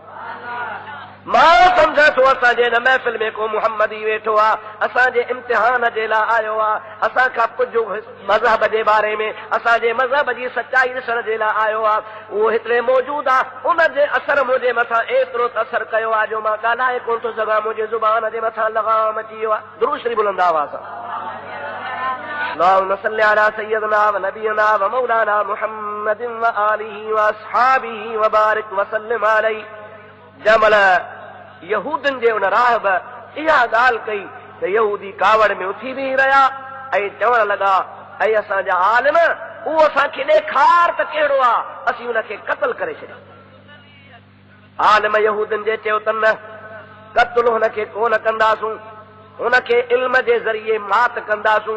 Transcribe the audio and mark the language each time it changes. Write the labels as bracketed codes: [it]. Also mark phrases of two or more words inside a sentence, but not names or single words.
[sd] मां सम्झां थो असांजे हिन महफ़िल में को मुहम्मदी वेठो आहे, असांजे इम्तिहान जे लाइ आयो आहे, असांखां कुझु मज़हब जे बारे में, असांजे मज़हब जी सचाई ॾिसण जे लाइ आयो आहे। उहो हिते मौजूदु आहे, उनजे असर मुंहिंजे मथां एतिरो त असर कयो आहे जो मां ॻाल्हाए कोन थो सघां, मुंहिंजे ज़ुबान जे मथां लगाम अची वियो आहे। दुरूद शरीफ़ बुलंद आवाज़ सां [ar] اللهم صل على سيدنا ونبينا ومولانا محمد وآله وأصحابه وبارك وسلم عليه. [sd] जमल यहूदन जे उन राहब इहा ॻाल्हि कई त यहूदी कावड़ में उथी बीह रहिया ऐं चवण लॻा, ऐं असांजा आलिम, उहो असांखे ॾेखार त कहिड़ो आहे, असीं हुनखे क़त्ल करे छॾियो। आलिम यहूदन जे चयो त न, क़त्ल हुनखे कोन कंदासूं, हुनखे इल्म जे ज़रिए मात कंदासूं।